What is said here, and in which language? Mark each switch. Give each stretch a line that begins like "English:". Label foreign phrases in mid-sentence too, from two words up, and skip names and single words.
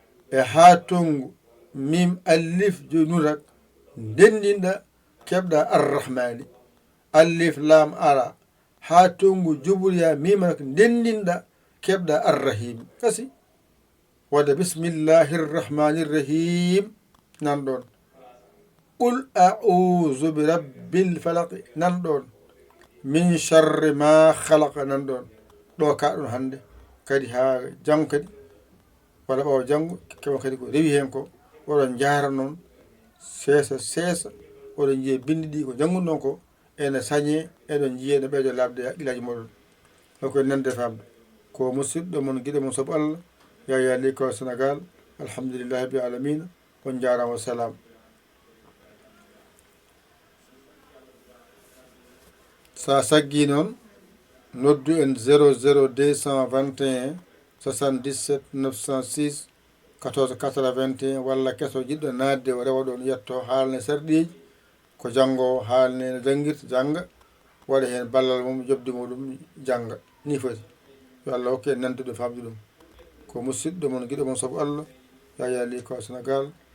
Fula: E ha tongu, mim alif jo nun rak, ndendinɗa, keɓɗa Arrahmani. Alif lam ara. Ha tongu jubru ya mim rak, ndendinɗa, keɓɗa Arrahim. Kasi. Wadde
Arabic: بسم الله الرحمن الرحيم.
Fula: Nan ɗon.
Arabic: قل أعوذ برب الفلق.
Fula: Nan ɗon.
Arabic: من شر ما خلق.
Fula: Nan ɗon. Ɗo ka ɗon hande. Kadi ha jango kadi. Wala ɓawo jango. Keɓa kadi ko rewi hen ko. Oɗon jahara noon. Seesa, seesa. Oɗon jiya bindi ɗi ko jangun ɗon ko. Ene sañe. Eɗon jiya no ɓeɗo labde haqqillaji moɗon. Ko nande famde. Ko musidɗo mon, giɗo mon sabu Allah. Ya ya li ko Senegal.
Arabic: الحمد لله رب العالمين.
Fula: On jarama, salam. Sa saggi noon, noddu en zéro zéro deux cent vingt et un soixante-dix-sept neuf cent six quatorze quatre-vingt-un walla keso jiɗɗo nadde o rewa ɗon yetto haalne sarɗiji ko janngo o haalne no janngirta jannga waɗa heen ballal mum jobdi muɗum jannga ni foti. Yo Allah hokke en nande ɗum famde ɗum. Ko musidɗo mon giɗo mon sabu Allah, Yaya Ly ko Sénégal.